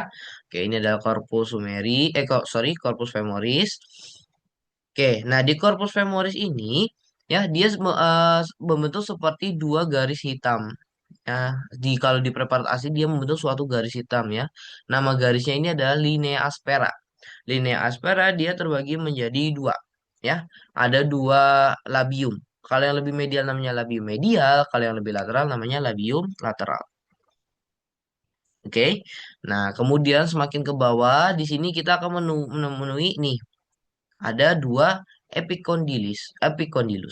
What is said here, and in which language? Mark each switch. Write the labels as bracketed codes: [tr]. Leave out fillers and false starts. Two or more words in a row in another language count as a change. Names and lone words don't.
[id] Oke, ini adalah [la] corpus sumeri, [id] kok sorry, [la] corpus femoris. [id] Oke, nah di [la] corpus femoris [id] ini ya dia membentuk seperti dua garis hitam. Ya, kalau di preparat asli dia membentuk suatu garis hitam ya. Nama garisnya ini adalah [la] linea aspera. Linea aspera [id] dia terbagi menjadi dua ya. Ada dua labium. Kalau yang lebih medial namanya [la] labium medial, [id] kalau yang lebih lateral namanya [la] labium lateral. [id] Oke. Nah, kemudian semakin ke bawah, di sini kita akan menemui nih, ada dua epicondylus.